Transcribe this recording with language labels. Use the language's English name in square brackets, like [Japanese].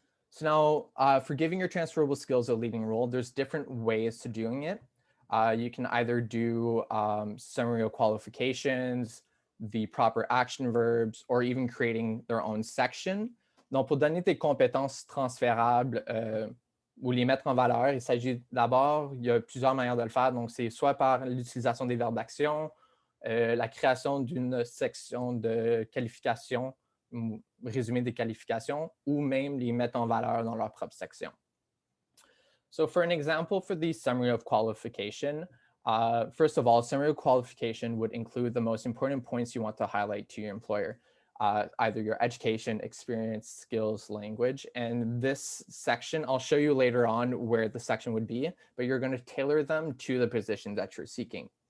[English] So now for giving your transferable skills a leading role, there's different ways to doing it. You can either do summary of qualifications, the proper action verbs, or even creating their own section. [French] Donc, pour donner des compétences transférables ou les mettre en valeur, il s'agit d'abord, il y a plusieurs manières de le faire. Donc, c'est soit par l'utilisation des verbes d'action, la création d'une section de qualification, résumé des qualifications, ou même les mettre en valeur dans leur propre section. [English] So for an example for the summary of qualification, first of all, summary of qualification would include the most important points you want to highlight to your employer, either your education, experience, skills, language. And this section, I'll show you later on where the section would be, but you're going to tailor them to the position that you're seeking.